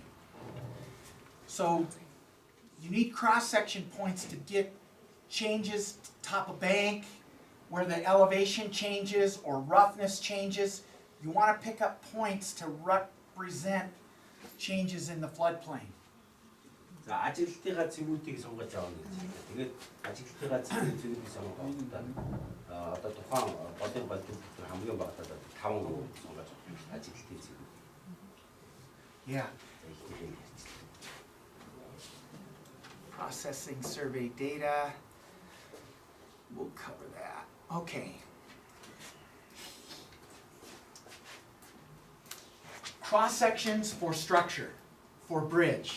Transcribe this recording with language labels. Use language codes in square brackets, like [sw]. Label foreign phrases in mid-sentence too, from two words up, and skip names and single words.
[en] So, you need cross-section points to get changes, top of bank, where the elevation changes or roughness changes. You want to pick up points to represent changes in the floodplain. [mn] За ажиглалтынхаа цэгүүдийг сонгож авах гэж байна. Тэгээд ажиглалтынхаа цэгүүдийг сонгох одоо тухайн голын болдог хамгийн багтаад 5 сонгож авах ажиглалтын цэгүүд. [en] Yeah. Processing survey data. We'll cover that. Okay. Cross sections for structure, for bridge.